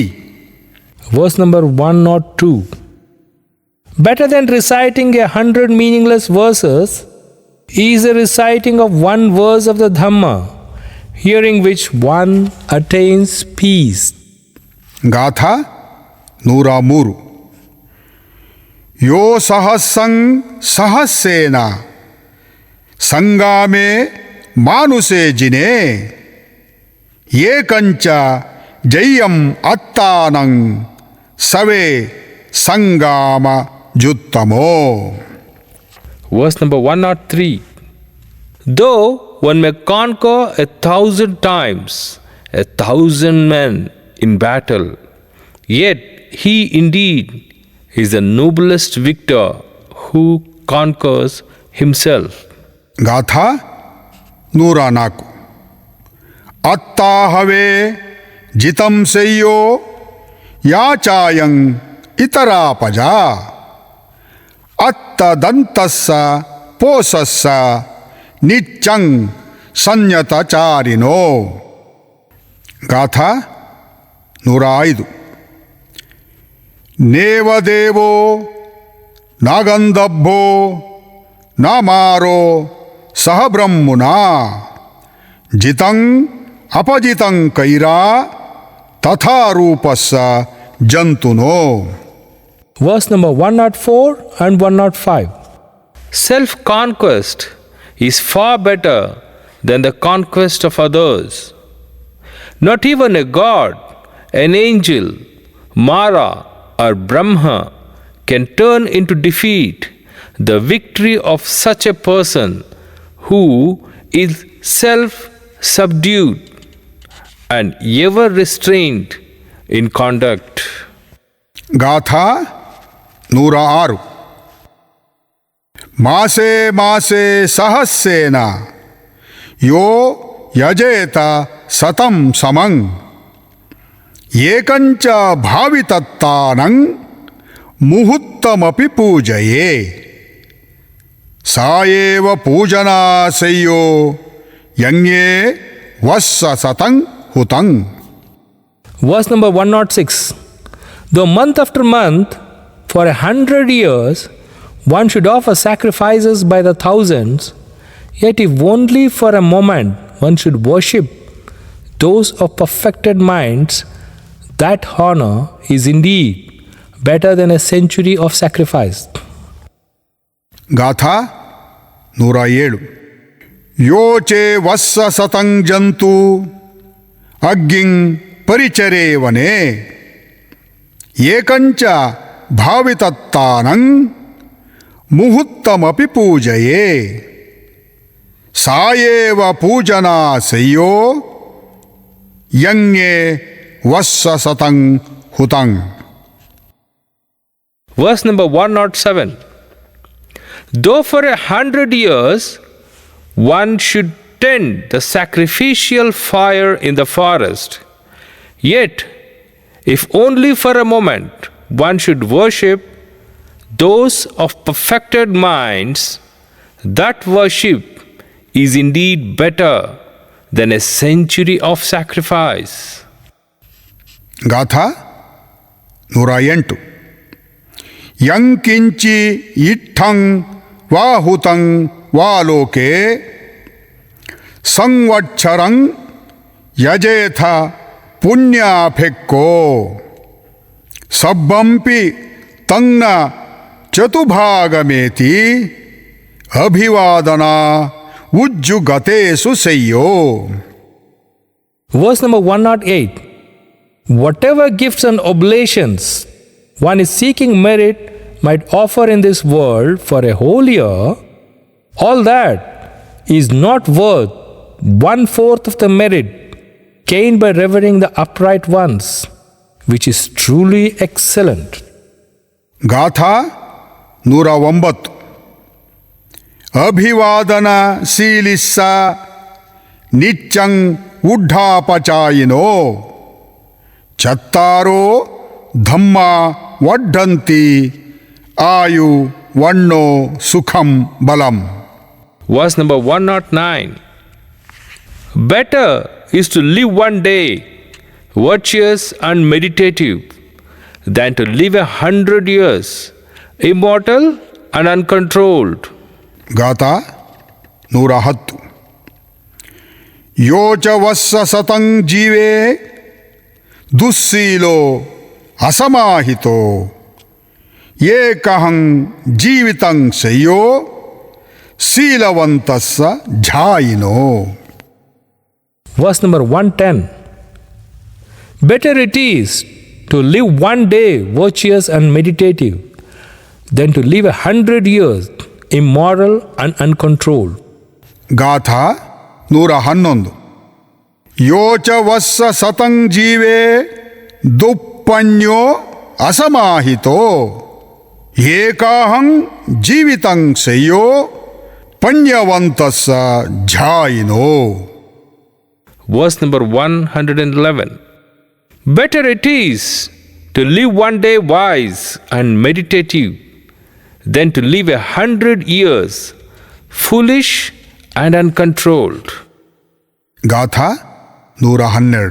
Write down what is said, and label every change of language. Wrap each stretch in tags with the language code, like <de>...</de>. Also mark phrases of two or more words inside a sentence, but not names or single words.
<en>Verse number 102. Better than reciting 100 meaningless verses is the reciting of one verse of the Dhamma, hearing which one attains peace.</en> <pi>ಗಾಥಾ 103. ಯೋ ಸಹಸ್ಸಂ ಸಹಸ್ಸೇನ ಸಂಗಾಮೇ ಮಾನುಷೇ ಜಿನೇ ಏಕಂಚ ಜಯ್ಯಂ ಅತ್ತಾನಂ ಸವೇ ಸಂಗಾಮ ಜುತ್ತಮೋ.</pi> <en>Verse number 103. Though one may conquer 1,000 times 1,000 men in battle, yet he indeed is the noblest victor who conquers himself.</en> <pi>ಗಾಥಾ 104. ಅತ್ತಾಹವೇ ಜಿತಂ ಸೆಯ್ಯೋ ಯಾಚಾಯಂ ಇತರಾಪಜ ಅತ್ತದಂತಸ್ಸ ಪೋಸಸ್ಸ ನಿಚ್ಚಂ ಸಂಯತಚಾರಿನೋ. ಗಾಥಾ 105. ನೇವದೇವೋ ನಾಗಂಧಬ್ಬೋ ನಾಮಾರೋ ಸಹ ಬ್ರಹ್ಮುನಾ ಜಿತಂ ಅಪಜಿತಂ ಕೈರಾ ತಥಾ ರೂಪಸ್ಸ ಜಂತುನೋ.</pi> <en>Verse number 104 and 105. Self-conquest is far better than the conquest of others. Not even a god, an angel, Mara or Brahma can turn into defeat the victory of such a person who is self-subdued and ever restrained in conduct.</en> <pi>ಗಾಥಾ 106. ಮಾಸೇ ಮಾಸೇ ಸಹಸ್ಸೇನ ಯೋ ಯಜೇತ ಸತಂ ಸಮಂ ಏಕಂಚ ಭಾವಿತತ್ತಾನಂ ಮುಹೂರ್ತಮಪಿ ಪೂಜಯೇ ಸಾಯೇವ ಪೂಜನಾ ಸೆಯ್ಯೋ ಯಂಗೇ ವಸ್ಸ ಸತಂ ಹುತಂ.</pi> <en>Verse number 106. Though month after month, for 100 years, one should offer sacrifices by the thousands, yet if only for a moment one should worship those of perfected minds, that honor is indeed better than a century of sacrifice.</en> <pi>ಗಾಥಾ 107. ಯೋಚೆ ವಸ್ಸ ಸತಂ ಜಂತು ಅಗ್ಗಿಂ ಪರಿಚರೇವನೆ ಏಕಂಚ ಭಾವಿತತ್ತಾನಂ ಮುಹೂರ್ತಮಪಿ ಪೂಜಯೇ ಸಾಯೇವ ಪೂಜನಾ ಸೆಯ್ಯೋ ಯಂಗೇ ವಸ್ಸ ಸತಂ ಹುತಂ.</pi> <en>Verse number 107. Though for 100 years one should tend the sacrificial fire in the forest, yet if only for a moment one should worship those of perfected minds, that worship is indeed better than a century of sacrifice.</en> <pi>ಗಾಥಾ 108. ಯಂಕಿಂಚಿ ಇಟ್ಟಂ ವಾಹುತಂ ವಾಲೋಕೆ ಸಂವತ್ಸರಂ ಯಜೇಥ ಪುಣ್ಯಾಫೆಕ್ಕೋ ಸಬ್ಬಂಪಿ ತಂಗ್ನ ಚತುಭಾಗಮೇತಿ ಅಭಿವಾದನಾ ಉಜ್ಜುಗತೇಸು ಸೆಯ್ಯೋ.</pi> <en>Verse number 108. Whatever gifts and oblations one is seeking merit might offer in this world for a whole year, all that is not worth 1/4 of the merit gained by revering the upright ones, which is truly excellent.</en> <pi>ಗಾಥಾ 109. ಅಭಿವಾದನ ಶೀಲಿಸ್ಸ ನಿಚ್ಚಂ ಉಡ್ಢಾಪಚಾಯಿನೋ ಚತ್ತಾರೋ ಧಮ್ಮ ವಡ್ಢಂತಿ ಆಯು ವಣ್ಣೋ ಸುಖಂ ಬಲಂ.</pi> <en>Verse number 109. Better is to live one day virtuous and meditative than to live 100 years immortal and uncontrolled.</en> <pi>ಗಾಥಾ 110. ಯೋಚ ವಸ್ಸ ಸತಂ ಜೀವೇ ದುಸ್ಸೀಲೋ ಅಸಮಾಹಿತೋ ಏಕಹಂ ಜೀವಿತಂ ಸಯ್ಯೋ ಶೀಲವಂತಸ್ಸ ಝಾಯಿನೋ.</pi> <en>Verse number 110. Better it is to live one day virtuous and meditative than to live 100 years immoral and uncontrolled.</en> <pi>ಗಾಥಾ 111. ಯೋಚ ವಸ್ಸ ಸತಂ ಜೀವೇ ದುಪ್ಪಣ್ಯೋ ಅಸಮಾಹಿತೋ ಏಕಾಹಂ ಜೀವಿತಂ ಸಯ್ಯೋ ಪಣ್ಯವಂತಸ್ಸ ಝಾಯಿನೋ.</pi> <en>Verse number 111. Better it is to live one day wise and meditative than to live 100 years foolish and uncontrolled.</en> <pi>ಗಾಥಾ 112.</pi>